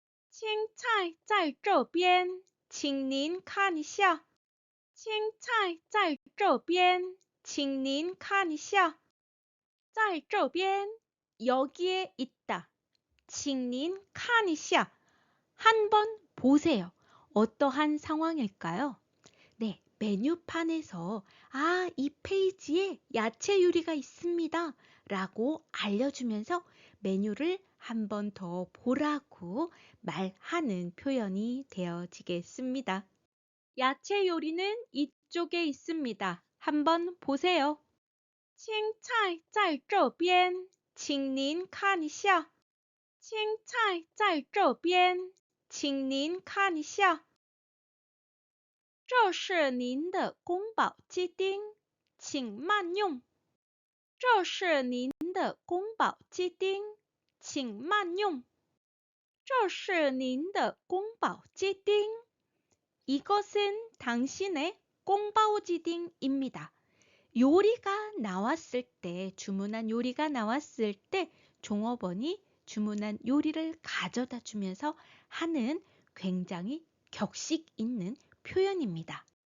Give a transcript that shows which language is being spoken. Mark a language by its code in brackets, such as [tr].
[zh] 青菜在这边请您看一下青菜在这边请您看一下在这边 [ko] 여기에 있다. [zh] 请您看一下 [ko] 한번 보세요. 어떠한 상황일까요? 네, 메뉴판에서 이 페이지에 야채 요리가 있습니다. 라고 알려주면서 메뉴를 한 번 더 보라고 말하는 표현이 되어지겠습니다. 야채 요리는 이쪽에 있습니다. 한번 보세요. [zh] 青菜在这边请您看一下青菜在这边请您看一下这是您的宫保鸡丁请慢用这是您的宫保鸡丁，请慢用。这是您的宫保鸡丁。 [ko] 이것은 당신의 꽁바오지딩입니다. 요리가 나왔을 때, 주문한 요리가 나왔을 때 종업원이 주문한 요리를 가져다 주면서 하는 굉장히 격식 있는 표현입니다.